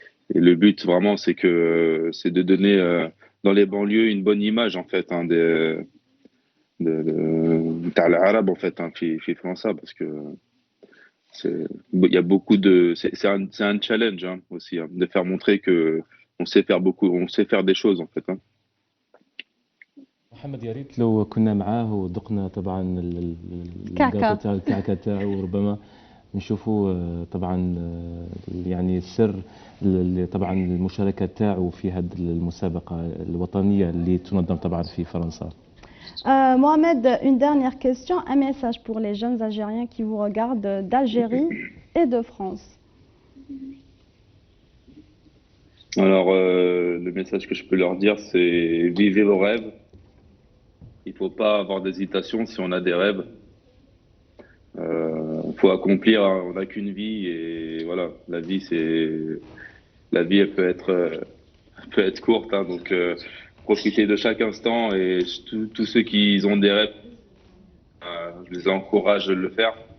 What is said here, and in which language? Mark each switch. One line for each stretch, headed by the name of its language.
French: Et le but vraiment, c'est de donner dans les banlieues une bonne image en fait hein, de l'arabe en fait, hein,
Arabic: في فرنسا
French: parce que il y a beaucoup de c'est un challenge hein, aussi hein, de faire montrer que on sait faire des choses en fait hein.
Arabic: محمد يا ريت لو كنا معاه وذقنا طبعا كعكة. تاع الكعكه تاعو، وربما نشوفوا طبعا يعني السر طبعا المشاركه تاعو في هذه المسابقه الوطنيه اللي تنظم طبعا في فرنسا.
French: Mohamed, une dernière question, un message pour les jeunes Algériens qui vous regardent d'Algérie et de France. Alors, le message que je peux leur dire, c'est vivez vos rêves. Il faut pas avoir d'hésitation si on a des rêves. Faut accomplir, hein, on n'a qu'une vie et voilà, la vie elle peut être courte, hein, donc profitez de chaque instant et tous ceux qui ont des rêves, je les encourage de le faire.